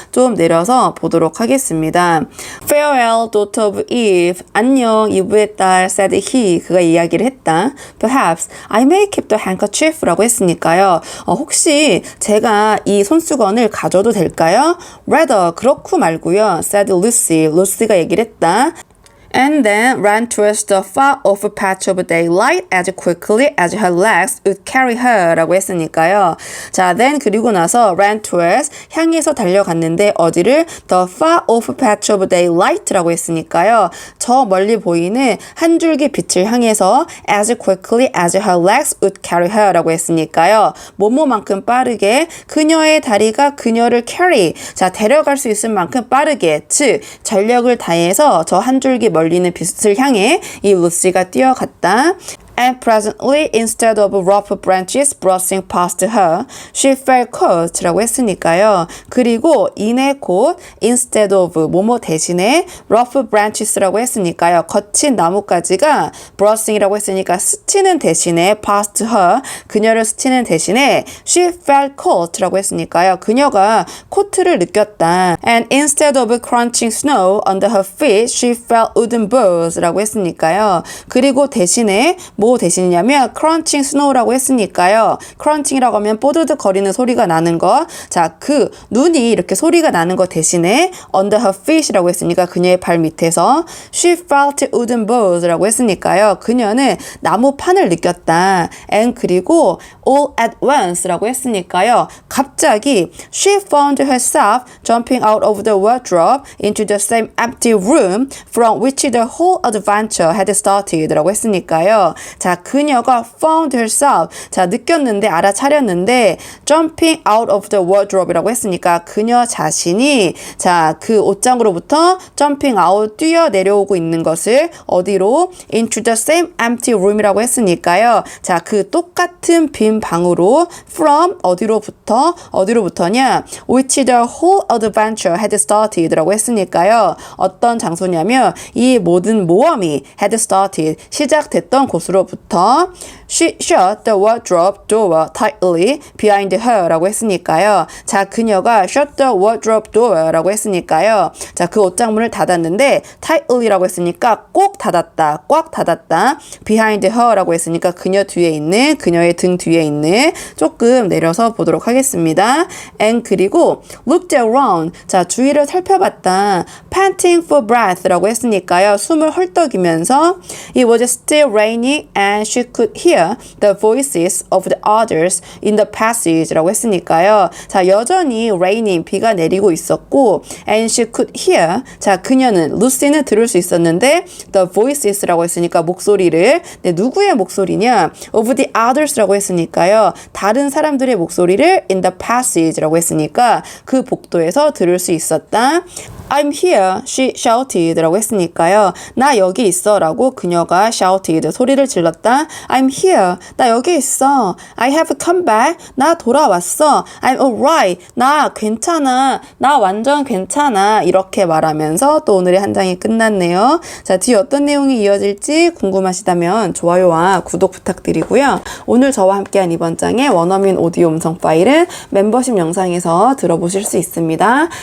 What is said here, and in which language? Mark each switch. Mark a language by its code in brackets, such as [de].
[ko] 좀 내려서 보도록 하겠습니다. [en] Farewell, daughter of Eve. [ko] 안녕, 이브의 딸, [en] said he. [ko] 그가 이야기를 했다. [en] Perhaps I may keep the handkerchief [ko] 라고 했으니까요. 혹시 제가 이 손수건을 가져도 될까요? Rather, 그렇고 말고요. [en] said Lucy. [ko] 루시가 얘기를 했다. [en] And then ran towards the far-off patch of daylight as quickly as her legs would carry her [ko] 라고 했으니까요. 자, then 그리고 나서 [en] ran towards [ko] 향해서 달려갔는데 어디를? [en] The far-off patch of daylight [ko] 라고 했으니까요. 저 멀리 보이는 한 줄기 빛을 향해서 [en] as quickly as her legs would carry her [ko] 라고 했으니까요. 뭐뭐만큼 빠르게 그녀의 다리가 그녀를 carry, 자, 데려갈 수 있을 만큼 빠르게, 즉 전력을 다해서 저 한 줄기 멀리는 빛을 향해 이 루시가 뛰어갔다. [en] And presently, instead of rough branches brushing past her, she felt caught [ko] 라고 했으니까요. 그리고 이내 곧 [en] instead of [ko] 뭐뭐 대신에 [en] rough branches [ko] 라고 했으니까요. 거친 나뭇가지가 brushing이라고 했으니까 스치는 대신에 [en] past her, [ko] 그녀를 스치는 대신에 [en] she felt caught [ko] 라고 했으니까요. 그녀가 코트를 느꼈다. [en] And instead of crunching snow under her feet, she felt wooden balls [ko] 라고 했으니까요. 그리고 대신에 뭐 대신이냐면 [en] crunching snow [ko] 라고 했으니까요. crunching이라고 하면 뽀드득 거리는 소리가 나는 거. 자, 그 눈이 이렇게 소리가 나는 거 대신에 [en] under her feet [ko] 이라고 했으니까 그녀의 발 밑에서 [en] she felt wooden balls [ko] 라고 했으니까요. 그녀는 나무판을 느꼈다. [en] And [ko] 그리고 [en] all at once [ko] 라고 했으니까요. 갑자기 [en] she found herself jumping out of the wardrobe into the same empty room from which the whole adventure had started [ko] 라고 했으니까요. 자, 그녀가 [en] found herself, [ko] 자, 느꼈는데, 알아차렸는데 [en] jumping out of the wardrobe [ko] 이라고 했으니까 그녀 자신이, 자, 그 옷장으로부터 jumping out, 뛰어 내려오고 있는 것을 어디로? [en] into the same empty room [ko] 이라고 했으니까요. 자, 그 똑같은 빈 방으로 from 어디로부터냐? [en] which the whole adventure had started [ko] 라고 했으니까요. 어떤 장소냐면 이 모든 모험이 [en] had started, [ko] 시작됐던 곳으로부터 [en] she shut the wardrobe door tightly behind her [ko] 라고 했으니까요. [en] 자, 그녀가 shut the wardrobe door [ko] 라고 했으니까요. 자, 그 옷장문을 닫았는데 [en] tightly [ko] 라고 했으니까 꼭 닫았다, 꽉 닫았다. [en] behind her [ko] 라고 했으니까 그녀 뒤에 있는, 그녀의 등 뒤에 있는. 조금 내려서 보도록 하겠습니다. [en] And [ko] 그리고 [en] looked around, [ko] 자, 주위를 살펴봤다. [en] panting for breath [ko] 라고 했으니까요. 숨을 헐떡이면서 [en] it was still raining and she could hear the voices of the others in the passage 라고 했으니까요. [ko] 자, 여전히 raining, 비가 내리고 있었고 and she could hear, 자, 그녀는, 루시는 들을 수 있었는데 [en] the voices [ko] 라고 했으니까 목소리를, 네, 누구의 목소리냐? [en] of the others [ko] 라고 했으니까요. 다른 사람들의 목소리를 [en] in the passage [ko] 라고 했으니까 그 복도에서 들을 수 있었다. [en] I'm here, she shouted [ko] 라고 했으니까요. 나 여기 있어 라고 그녀가 [en] shouted, [ko] 소리를 질렀다. [en] I'm here, [ko] 나 여기 있어. [en] I have come back, [ko] 나 돌아왔어. [en] I'm alright, [ko] 나 괜찮아. 나 완전 괜찮아. 이렇게 말하면서 또 오늘의 한 장이 끝났네요. 자, 뒤에 어떤 내용이 이어질지 궁금하시다면 좋아요와 구독 부탁드리고요. 오늘 저와 함께한 이번 장의 원어민 오디오 음성 파일은 멤버십 영상에서 들어보실 수 있습니다.